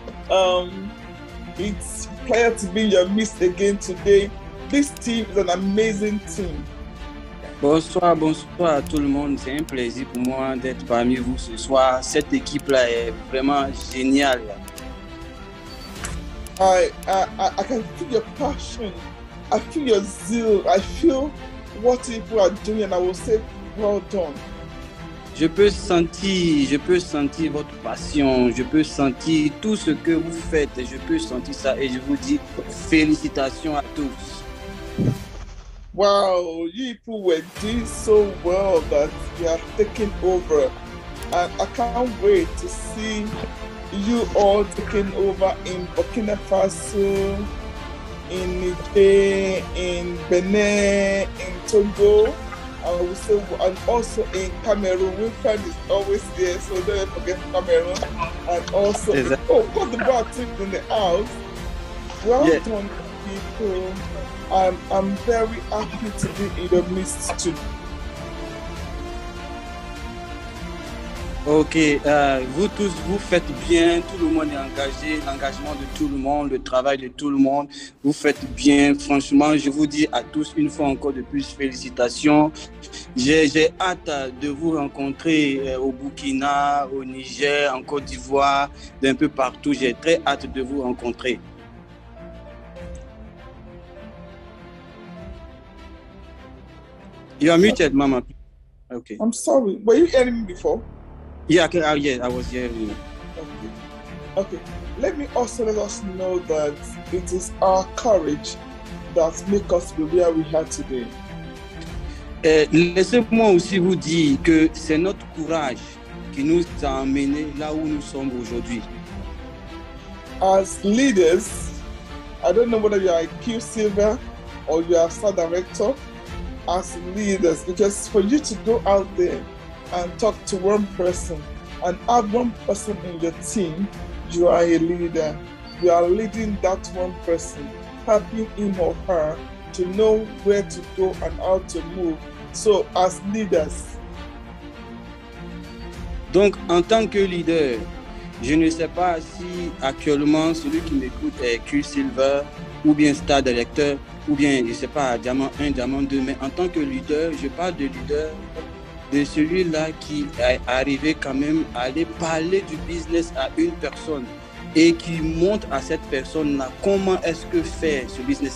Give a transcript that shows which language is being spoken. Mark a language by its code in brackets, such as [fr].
[en] Um, it's a pleasure to be in your midst again today. This team is an amazing team. [fr] Bonsoir, bonsoir à tout le monde. C'est un plaisir pour moi d'être parmi vous ce soir. Cette équipe-là est vraiment géniale. [en] I can feel your passion. I feel your zeal. I feel what people are doing, and I will say, well done. [fr] Je peux sentir votre passion. Je peux sentir tout ce que vous faites. Je peux sentir ça et je vous dis félicitations à tous. [en] Wow, you people were doing so well that you are taking over. And I can't wait to see you all taking over in Burkina Faso, in Niger, in Benin, in Togo, and also in Cameroon. Wilfred is always there, so don't forget Cameroon. And also, got the bar team in the house. Well done, people. I'm very happy to be in the midst too. [fr] Ok, vous tous, vous faites bien, tout le monde est engagé, l'engagement de tout le monde, le travail de tout le monde, vous faites bien. Franchement, je vous dis à tous une fois encore de plus, félicitations. J'ai hâte de vous rencontrer au Burkina, au Niger, en Côte d'Ivoire, d'un peu partout. J'ai très hâte de vous rencontrer. [en] You are muted, Mama. Okay. I'm sorry. Were you hearing me before? Yeah, I was hearing you. Okay. Let us know that it is our courage that makes us be where we are today. [fr] Laissez-moi aussi vous dire que c'est notre courage qui nous a emmenés là où nous sommes aujourd'hui. [en] As leaders, I don't know whether you are a Q-Silver or you are a star director. As leaders, because for you to go out there and talk to one person and have one person in your team, you are a leader. You are leading that one person, helping him or her to know where to go and how to move. So, as leaders. [fr] Donc, en tant que leader, je ne sais pas si actuellement celui qui m'écoute est Q-Silver ou bien Star Director ou bien, je ne sais pas, Diamant 1, Diamant 2, mais en tant que leader, je parle de leader de celui-là qui est arrivé quand même à aller parler du business à une personne et qui montre à cette personne-là comment est-ce que faire ce business.